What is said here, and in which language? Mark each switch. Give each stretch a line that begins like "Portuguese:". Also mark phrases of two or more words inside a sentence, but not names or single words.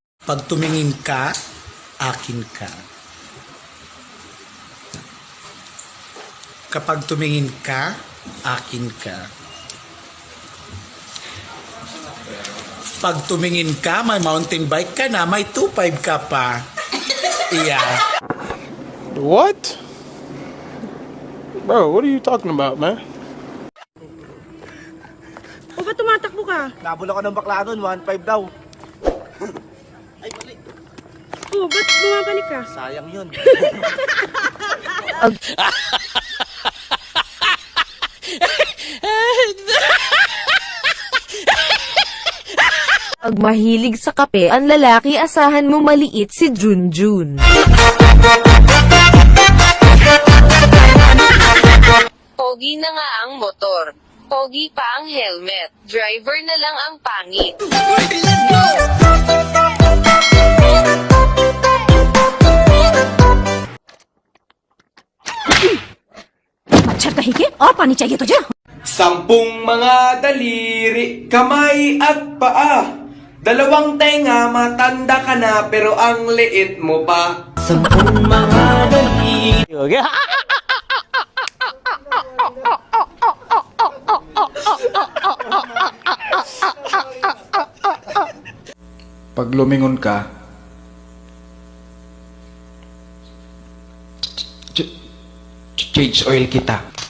Filipino: Pag tumingin ka, akin ka. Kapag tumingin ka, akin ka. Pag tumingin ka, may
English: mountain bike
Filipino: ka na, may 2.5 ka pa.
English: Yeah. What? Bro, what are you talking about, man?
Filipino: O ba't tumatakbo ka? Nabula ka ng bakla nun, 1.5 daw. Ay, balik. O ba't bumabalik ka? Sayang yun. Pag mahilig sa kape ang lalaki, asahan mo maliit si Junjun. Pogi na nga ang motor. Pogi pa ang helmet. Driver na lang ang pangit.
Hindi: मच्छर कहीं के और पानी चाहिए तुझे?
Filipino: Sampung mga daliri, kamay at paa. Dalawang tenga, matanda ka na, pero ang liit mo pa. Sampung mga daliri. Pag lumingon ka,
English: change oil
Filipino: kita.